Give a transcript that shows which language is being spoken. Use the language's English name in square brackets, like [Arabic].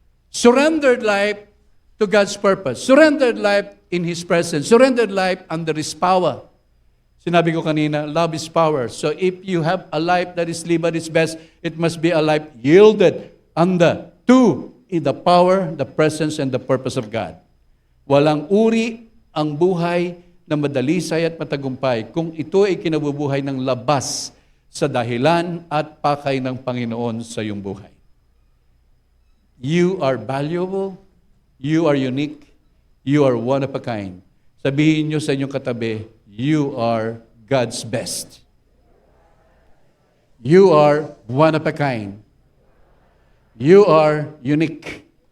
[English] Surrendered life to God's purpose. Surrendered life in His presence. Surrendered life under His power. [Filipino] Sinabi ko kanina, [English] love is power. So if you have a life that is lived at its best, it must be a life yielded under to in the power, the presence, and the purpose of God. [Filipino] Walang uri ang buhay na madalisay at matagumpay kung ito ay kinabubuhay ng labas sa dahilan at pakay ng Panginoon sa iyong buhay. [English] You are valuable, you are unique, you are one of a kind. [Filipino] Sabihin niyo sa inyong katabi, [English] you are God's best. You are one of a kind. You are unique.